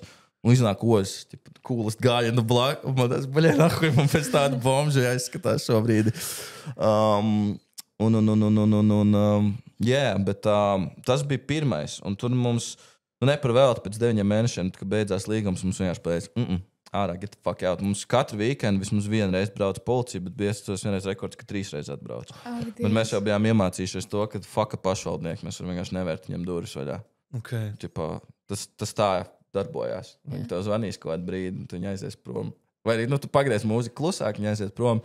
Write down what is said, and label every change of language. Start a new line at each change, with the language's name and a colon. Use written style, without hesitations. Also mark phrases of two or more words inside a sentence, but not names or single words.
Latvian: Un iznāk Ozs, kūlas gājienu blaku. Man tas, nahuj, man pēc tāda bomža jāizskatās šobrīd. Bet tas bija pirmais. Un tur mums, neparvēlti pēc 9 mēnešiem, kad beidzās līgums, mums vienkārši pateica, ārā,
English: get the fuck out.
Latvian: Mums katru weekendu vismaz vienu reizi brauca policija, bet bija tas vienreiz rekords, ka 3 reizes atbrauc. Bet mēs jau bijām iemācījušies to, ka fucka pašvaldnieki, mēs varam vienkārši nevērt viņam durvis vaļā. Okay. Tas tā darbojās. Viņi tev zvanīs kaut kādu brīdi, un tu viņi aizies prom. Vai arī, tu pagriez mūziku klusāk, viņi aizies prom.